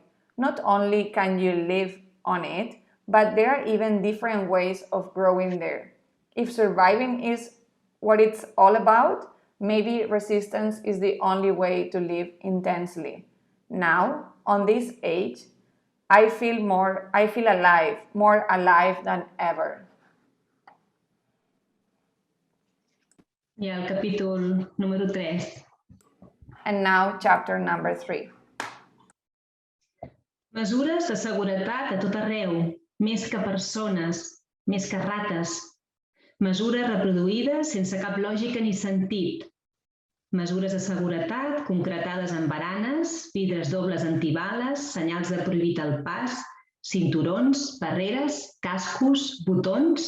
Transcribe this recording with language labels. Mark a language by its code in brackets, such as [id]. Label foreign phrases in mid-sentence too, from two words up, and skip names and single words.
[en] Not only can you live on it, but there are even different ways of growing there. If surviving is what it's all about, maybe resistance is the only way to live intensely. Now, on this age, I feel alive, more alive than ever. [ca] I el capítol número 3. [en] And now, chapter number 3. [ca] Mesures de seguretat a tot arreu, més que persones, més que rates. Mesures reproduïdes sense cap lògica ni sentit. Mesures de seguretat concretades en baranes, vidres dobles antibales, senyals de prohibit el pas, cinturons, barreres, cascos, botons.